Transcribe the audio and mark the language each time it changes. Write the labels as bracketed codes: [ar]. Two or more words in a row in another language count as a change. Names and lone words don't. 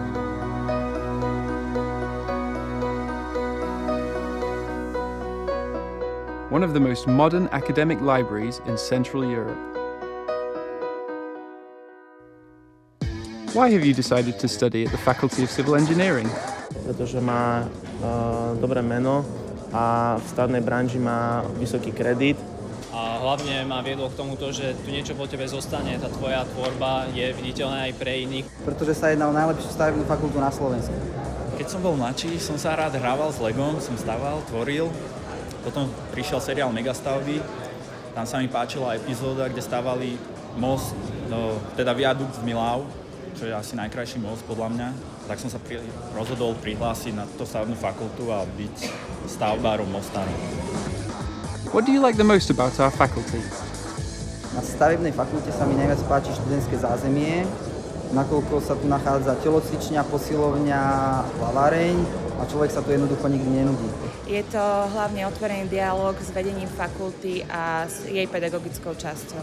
[en] One of the most modern academic libraries in Central Europe. Why have you decided to study at the Faculty of Civil Engineering? [sk] Pretože má dobré meno a v stavebnej branži má vysoký kredit. A hlavne ma viedlo k tomuto, že tu niečo po tebe zostane, tá tvoja tvorba je viditeľná aj pre iných. Pretože sa jedná o najlepšiu stavebnú fakultu na Slovensku. Keď som bol mladší, som sa rád hrával s Legom, som staval, tvoril. Potom prišiel seriál Megastavby, tam sa mi páčila epizóda, kde stavali most, teda viadukt v Milau, čo je asi najkrajší most podľa mňa. Tak som sa rozhodol prihlásiť na tú stavebnú fakultu a byť stavbárom mostarom. [en] What do you like the most about our faculty? [sk] Na stavebnej fakulte sa mi najviac páči študentské zázemie, nakoľko sa tu nachádza telocvičňa, posilovňa, plaváreň a človek sa tu jednoducho nikdy nenudí. Je to hlavne otvorený dialóg s vedením fakulty a s jej pedagogickou časťou.